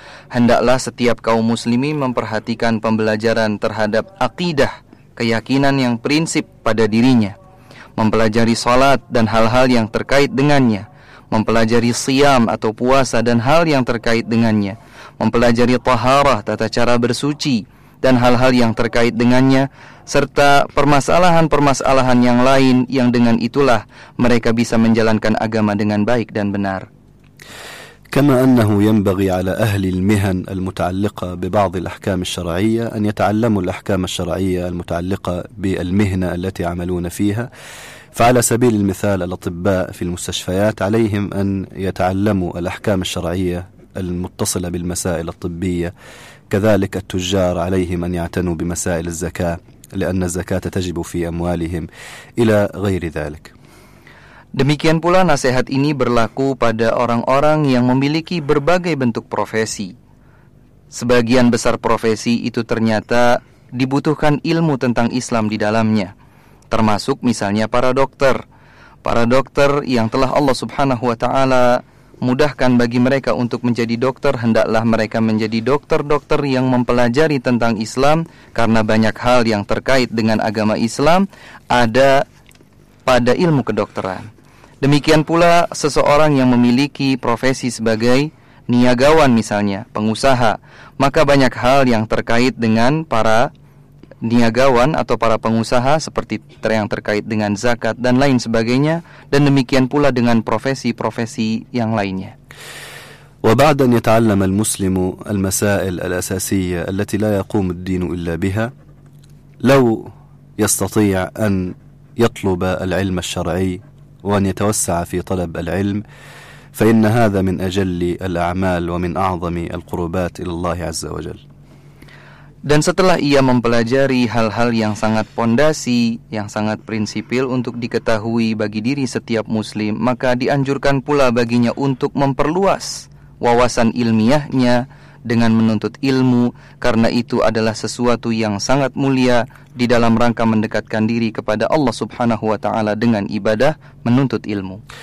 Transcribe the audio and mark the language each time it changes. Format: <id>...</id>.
<id>Hendaklah setiap kaum muslimin memperhatikan pembelajaran terhadap akidah, keyakinan yang prinsip pada dirinya, mempelajari salat dan hal-hal yang terkait dengannya, mempelajari siam atau puasa dan hal yang terkait dengannya, mempelajari taharah, tata cara bersuci, dan hal-hal yang terkait dengannya, serta permasalahan-permasalahan yang lain yang dengan itulah mereka bisa menjalankan agama dengan baik dan benar.</id> <ar>كما أنه ينبغي على أهل المهن المتعلقة ببعض الأحكام الشرعية أن يتعلموا الأحكام الشرعية المتعلقة بالمهنة التي يعملون فيها، فعلى سبيل المثال الأطباء في المستشفيات عليهم أن يتعلموا الأحكام الشرعية المتصلة بالمسائل الطبية، كذلك التجار عليهم أن يعتنوا بمسائل الزكاة لأن الزكاة تجب في أموالهم، إلى غير ذلك.</ar> <id>Demikian pula nasihat ini berlaku pada orang-orang yang memiliki berbagai bentuk profesi. Sebagian besar profesi itu ternyata dibutuhkan ilmu tentang Islam di dalamnya. Termasuk misalnya para dokter. Para dokter yang telah Allah Subhanahu wa ta'ala mudahkan bagi mereka untuk menjadi dokter, hendaklah mereka menjadi dokter-dokter yang mempelajari tentang Islam, karena banyak hal yang terkait dengan agama Islam ada pada ilmu kedokteran. Demikian pula seseorang yang memiliki profesi sebagai niagawan misalnya, pengusaha, maka banyak hal yang terkait dengan para niagawan atau para pengusaha seperti yang terkait dengan zakat dan lain sebagainya, dan demikian pula dengan profesi-profesi yang lainnya.</id> <ar>وبعد أن يتعلم المسلم المسائل الأساسية التي لا يقوم الدين إلا بها، لو يستطيع أن يطلب العلم الشرعي وأن يتوسع في طلب العلم، فإن هذا من أجل الأعمال ومن أعظم القربات إلى الله عز وجل.</ar> <id>Dan setelah ia mempelajari hal-hal yang sangat pondasi, yang sangat prinsipil untuk diketahui bagi diri setiap muslim, maka dianjurkan pula baginya untuk memperluas wawasan ilmiahnya dengan menuntut ilmu, karena itu adalah sesuatu yang sangat mulia di dalam rangka mendekatkan diri kepada Allah Subhanahu wa taala dengan ibadah menuntut ilmu.</id>